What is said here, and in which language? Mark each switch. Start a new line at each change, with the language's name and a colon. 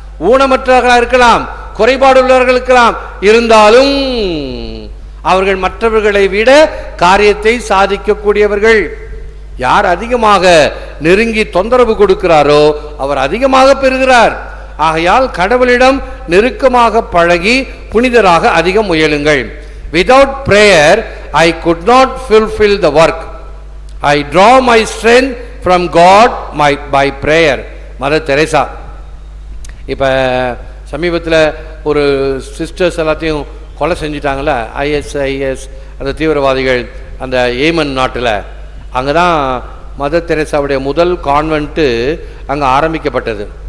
Tamil: ஊனமற்றவர்களாக இருக்கலாம், குறைபாடு உள்ளவர்கள் இருக்கலாம், இருந்தாலும் அவர்கள் மற்றவர்களை விட காரியத்தை சாதிக்கக்கூடியவர்கள். யார் அதிகமாக நெருங்கி தொந்தரவு கொடுக்கிறாரோ அவர் அதிகமாக பெறுகிறார். ஆகையால் கடவுளிடம் நெருக்கமாக பழகி புனிதராக அதிகம் முயலுங்கள்.
English: Without prayer I could not fulfill the work. I draw my strength from God by prayer.
Tamil: Mother Teresa. இப்போ சமீபத்தில் ஒரு சிஸ்டர்ஸ் எல்லாத்தையும் கொலை செஞ்சிட்டாங்களே, ISIS அந்த தீவிரவாதிகள், அந்த ஏமன் நாட்டில். அங்கே தான் மதர் தெரேசாவுடைய முதல் கான்வென்ட்டு அங்கே ஆரம்பிக்கப்பட்டது.